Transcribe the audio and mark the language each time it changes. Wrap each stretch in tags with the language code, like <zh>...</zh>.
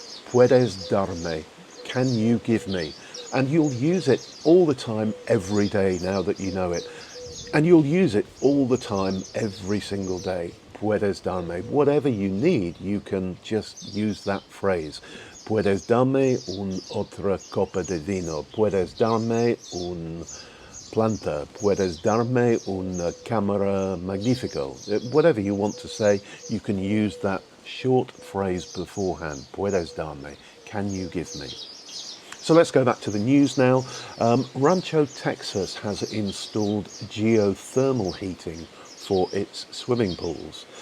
<es>"Puedes darme?"</es> <en>Can you give me? And you'll use it all the time, every day, now that you know it. And you'll use it all the time, every single day.</en> <es>Puedes darme.</es> <en>Whatever you need, you can just use that phrase.</en> <es>Puedes darme un otra copa de vino. Puedes darme un planta. Puedes darme una cámara magnifico.</es> <en>Whatever you want to say, you can use that short phrase beforehand.</en> <es>Puedes darme.</es> <en>Can you give me? So let's go back to the news now. Rancho Texas has installed geothermal heating for its swimming pools.</en>